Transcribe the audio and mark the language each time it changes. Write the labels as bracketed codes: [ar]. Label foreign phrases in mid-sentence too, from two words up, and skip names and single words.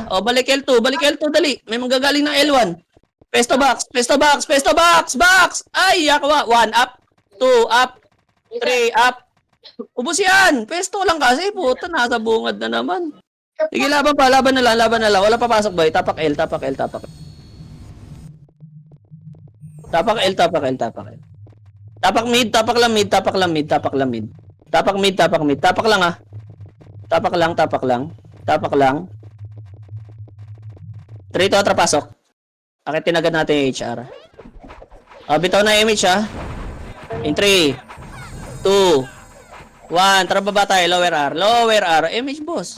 [tl] O, balik L2, dali. May manggagaling ng L1. Pesto box. Ay, yakwa. [en] 1 up, 2 up, 3 up. [tl] Ubus yan. Pesto lang kasi, puta, nasa bungad na naman. Sige, laban pa, laban na lang, laban na lang. Wala papasok, boy. Tapak L, tapak L, tapak L. Tapak L, tapak L, tapak L. Tapak mid, tapak lang mid, tapak lang mid, tapak lang mid. Tapak mid, tapak mid. Tapak lang ah. Tapak lang, tapak lang. Tapak lang. 3 to pasok. Akitin agad natin yung HR. Bitaw na image ah. [en] In 3, 2, 1. [tl] Tara baba tayo. [en] Lower R. Lower R. [tl] Image boss.